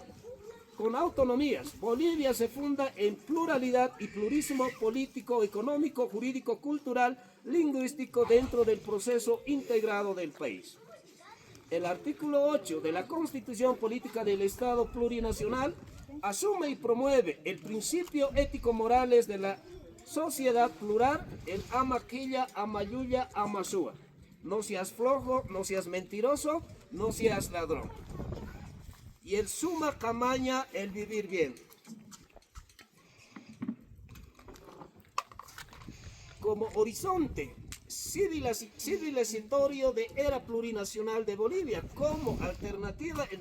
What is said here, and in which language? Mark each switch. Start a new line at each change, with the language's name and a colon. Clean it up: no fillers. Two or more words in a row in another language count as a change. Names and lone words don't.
Spanish: Bolivia se funda en pluralidad y plurismo político, económico, jurídico, cultural, lingüístico dentro del proceso integrado del país. El artículo 8 de la Constitución Política del Estado Plurinacional asume y promueve el principio ético-morales de la sociedad plural, el
Quechua: amaquilla, amayuya, amasúa.
Spanish: No seas flojo, no seas mentiroso, no seas ladrón. Y el
Aymara: suma camaña,
Spanish: el vivir bien. Como horizonte civilizatorio de era plurinacional de Bolivia, como alternativa en